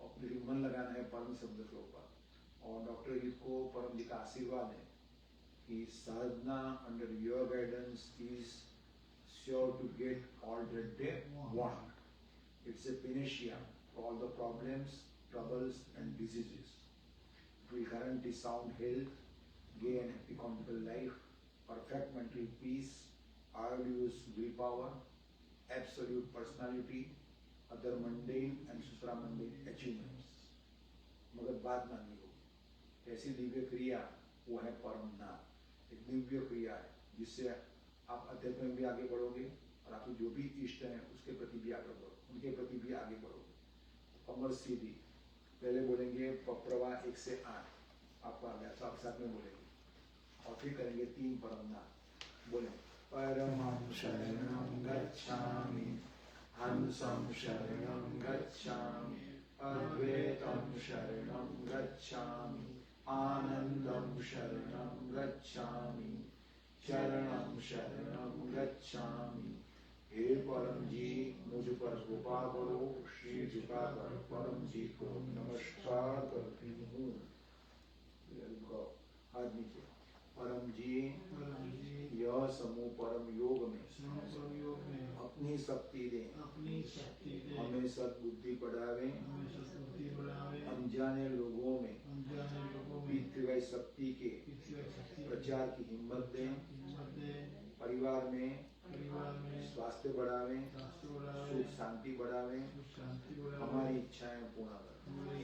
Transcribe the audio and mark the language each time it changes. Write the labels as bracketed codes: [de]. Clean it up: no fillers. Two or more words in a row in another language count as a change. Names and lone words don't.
[hi] और फिर मन लगाना है परम शब्द के ऊपर। और डॉक्टर जी को परम जी का आशीर्वाद है कि साधना [en] under your guidance is sure to get all that they want. It's a panacea for all the problems, troubles and diseases. It will guarantee sound health, gay and happy conjugal life, perfect mental peace, arduous willpower, absolute personality, other mundane and supramundane achievements. [hi] मगर बात माननी होगी। ऐसी दिव्य क्रिया वो है परमनाथ। एक दिव्य क्रिया है जिससे आप अध्यात्म में भी आगे बढ़ोगे, और आपके जो भी इष्ट हैं उसके प्रति भी आगे बढ़ो, उनके प्रति भी आगे बढ़ोगे। कमर सीधी, पहले बोलेंगे पप्रवा 1 से 8, आपका अभ्यास आप साथ में बोलेंगे, और फिर करेंगे 3 परमनाथ। [sa] बोले परमं शरणं गच्छामि, हंसं शरणं गच्छामि, अद्वैतं शरणं गच्छामि, आनंदं शरणं गच्छामि, शरणं शरणं गच्छामि। [hi] हे परम जी, मुझ पर कृपा करो। श्री झुकाकर परम जी को नमस्कार करती हूँ। हाथ नीचे। परम जी, यह समूह परम योग में अपनी शक्ति दे, हमें सद्बुद्धि बढ़ावे, अनजाने लोगों में बीती गई शक्ति के प्रचार की हिम्मत दे, परिवार में स्वास्थ्य बढ़ावे, सुख शांति बढ़ावे, हमारी इच्छाएं पूर्ण करें।